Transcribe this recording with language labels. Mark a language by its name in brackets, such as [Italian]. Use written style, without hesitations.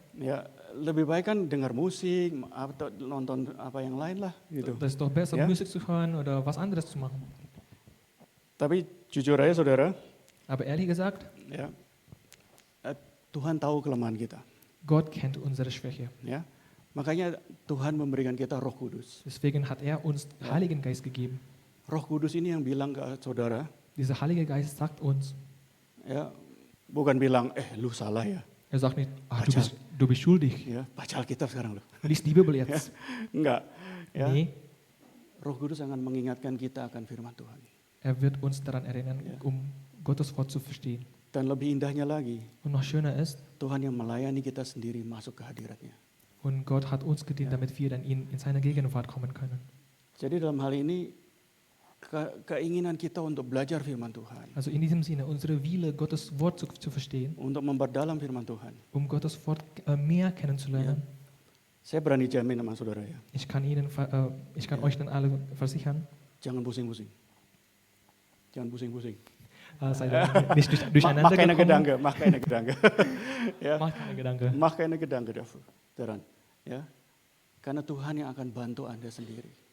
[Indonesian] ya lebih baik kan dengar musik atau nonton apa yang lain lah gitu. [German] das ist doch besser, Ja. Musik zu hören oder was anderes zu machen. [Indonesian] Tapi jujur aja saudara, [German] Aber ehrlich gesagt, [Indonesian] ya Tuhan tahu kelemahan kita, [German] Gott kennt unsere Schwäche. [Indonesian] ya. Makanya Tuhan memberikan kita Roh Kudus. [German] Deswegen hat er uns Heiligen Geist gegeben. [Indonesian] Roh Kudus ini yang bilang ke saudara, [German] Dieser Heilige Geist sagt uns, [Indonesian] ya bukan bilang lu salah ya, [German] er sagt nicht, [Indonesian] Baca. [German] du bist schuldig, [Indonesian] ya baca Alkitab sekarang lu. [German] lies die Bibel jetzt. [Indonesian] Enggak, ya. [German] Nee, [Indonesian] Roh Kudus akan mengingatkan kita akan firman Tuhan. [German] er wird uns daran erinnern, Ja. um Gottes Wort zu verstehen. [Indonesian] Dan lebih indahnya lagi, [German] Und noch schöner ist, [Indonesian] Tuhan yang melayani kita sendiri masuk ke hadiratnya. [German] und Gott hat uns gedient, damit wir dann in seine Gegenwart kommen können. [Indonesian] Jadi dalam hal ini keinginan kita untuk belajar firman Tuhan, [German] Also in diesem Sinne, unsere Wille, Gottes Wort zu verstehen, [Indonesian] untuk memperdalam firman Tuhan. [German] um Gottes Wort mehr kennenzulernen. [Indonesian] Saya berani jamin sama saudara ya, [German] Ich kann euch dann alle versichern, [Indonesian] jangan pusing-pusing. Jangan pusing-pusing. [German] seid nicht durcheinander Mach keine Gedanke, mach keine Gedanke. Ya, Macht keine Gedanken. mach keine Gedanke daran. Ya. [Indonesian] Karena Tuhan yang akan bantu Anda sendiri.